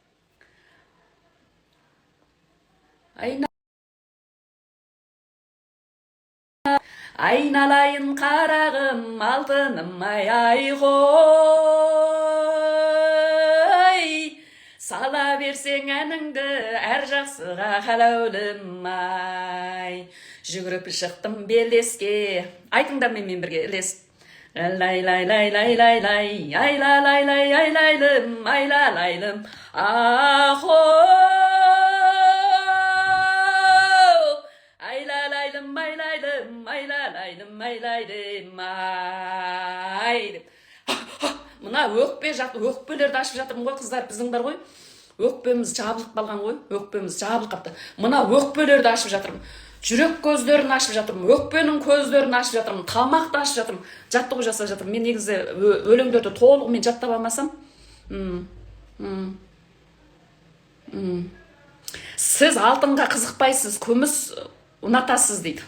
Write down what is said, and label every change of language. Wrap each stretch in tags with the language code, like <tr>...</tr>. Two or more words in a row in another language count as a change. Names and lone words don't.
<kk>Айналайын қарағым, алтыным ай ғой, сала берсең әніңді әр жақсыға қалаулым ай. Жүгіріп шықтым белеске. Айтыңдар мен бірге ілес. Lay lay lay lay lay lay, ayla lay lay aylaylım, aylaylım. Aho, aylaylım, aylaylım, aylaylım, aylaylım, aylaydım. Мына өкпе өкпелерді ашып жатырмын ғой қыздар, біздің бар ғой. Өкпеміз жабылып қалған ғой, өкпеміз жабылып қалыпты. Мына өкпелерді ашып жатырмын. Жүрек көздерін ашып жатырмын, өкпенің көздерін ашып жатырмын, тамақты ашып жатырмын, жаттығу жасап жатырмын. Мен негізі өлеңдерді толығымен жаттап алмасам, сіз алтынға қызықпайсыз, күміс ұнатасыз дейді.</kk>